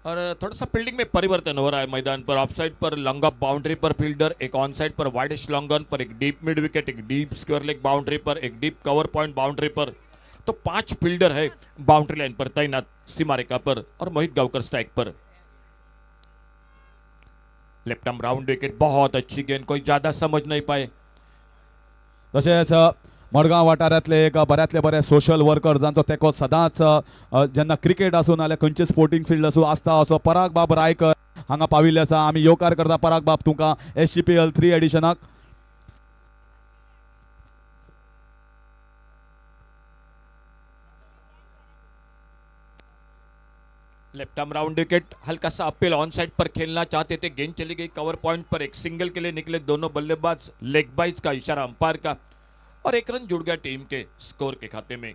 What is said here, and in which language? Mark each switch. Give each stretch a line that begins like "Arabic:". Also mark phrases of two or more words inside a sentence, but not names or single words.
Hindi: और थोड़ा सा फील्डिंग में परिवर्तन हो रहा है मैदान पर।
English: off side
Hindi: पर
English: long off boundary
Hindi: पर फील्डर, एक
English: on side
Hindi: पर
English: widish long on
Hindi: पर, एक
English: deep mid wicket,
Hindi: एक
English: deep square leg boundary
Hindi: पर, एक
English: deep cover point boundary
Hindi: पर। तो 5 फील्डर है
English: boundary line
Hindi: पर तैनात सीमा रेखा पर, और मोहित गावकर स्ट्राइक पर।
English: left arm round wicket,
Hindi: बहुत अच्छी गेंद, कोई ज्यादा समझ नहीं पाए।
Konkani: तशेंच मडगांव वाठारांतले एक बऱ्यांतले बरे
English: social worker
Konkani: जांचो तेको सदांच जेन्ना क्रिकेट आसूं नाल्यार खंयचे
English: sporting field
Konkani: आसूं आसता असो पराग बाब रायकर हांगा पाविल्ले आसा. आमी येवकार करता पराग बाब तुमकां SGPL 3 एडिशनाक.
English: left arm round wicket,
Hindi: हल्का सा अपील,
English: on side
Hindi: पर खेलना चाहते थे, गेंद चली गई
English: cover point
Hindi: पर, एक सिंगल के लिए निकले दोनों बल्लेबाज,
English: leg byes
Hindi: का इशारा अंपायर का, और एक रन जुड़ गया टीम के स्कोर के खाते में.